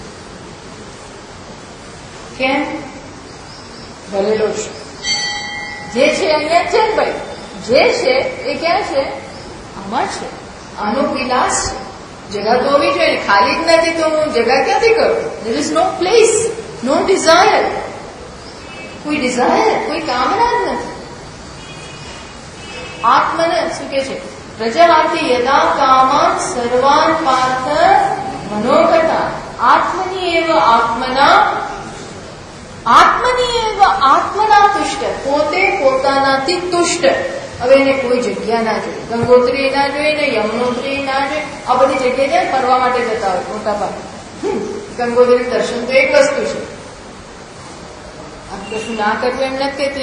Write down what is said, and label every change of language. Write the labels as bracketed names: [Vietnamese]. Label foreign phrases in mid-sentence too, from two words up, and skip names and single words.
[Gujarati] કેમ? ભરેલો છે. જે છે અહીંયા છે ને ભાઈ, જે છે એ ક્યાં છે? આમાં છે. આનો વિલાસ છે. જગા તો હોવી જોઈએ, ખાલી જ નથી તો હું જગા ક્યાંથી કરું? [English] there is no place, no desire. [Gujarati] કોઈ ડિઝાયર, કોઈ કામના જ નથી. આત્મને શું કે છે? [Sanskrit] પ્રજાહાથી યદા કામાન સર્વાન પાર્થ મનોગતા આત્મની એવ આત્મના તુષ્ટ. [Gujarati] પોતે પોતાનાથી તુષ્ટ. હવે એને કોઈ જગ્યા ના જોઈએ, ગંગોત્રી ના જોઈએ ને યમનોત્રી ના જોઈએ. આ બધી જગ્યાએ જાય ફરવા માટે જતા હોય મોટા ભાગે. ગંગોત્રી દર્શન તો એક વસ્તુ છે, આ કશું ના કરવું એમ નથી કહેતી.